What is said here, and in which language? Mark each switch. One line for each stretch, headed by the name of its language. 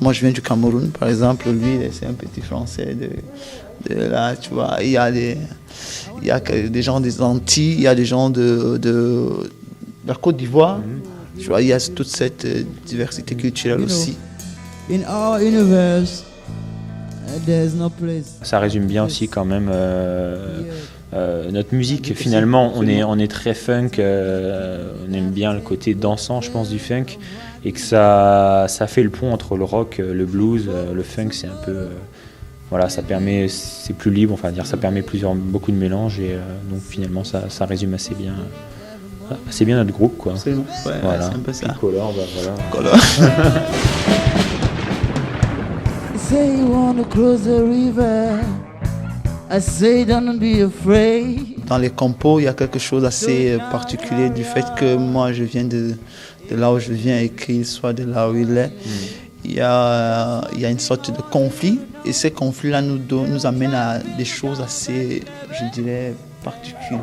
French: Moi, je viens du Cameroun, par exemple. Lui, c'est un petit Français de là, tu vois. Il y a des gens des Antilles, il y a des gens de la Côte d'Ivoire. Tu vois, il y a toute cette diversité culturelle aussi.
English: In our universe, there's no place.
French: Ça résume bien aussi quand même notre musique. Finalement, on est très funk, on aime bien le côté dansant, je pense, du funk, et que ça fait le pont entre le rock, le blues, le funk. C'est un peu, voilà, ça permet, c'est plus libre, enfin dire, ça permet beaucoup de mélanges, et donc finalement ça résume assez bien notre groupe, quoi. C'est ouais, voilà. C'est un peu ça. Color, bah, voilà. Color.
English: Say you wanna cross the river, I say don't be afraid.
French: Dans les compos, il y a quelque chose d'assez particulier du fait que moi je viens de là où je viens et qu'il soit de là où il est. Il y a une sorte de conflit, et ces conflits-là nous amènent à des choses assez, je dirais, particulières.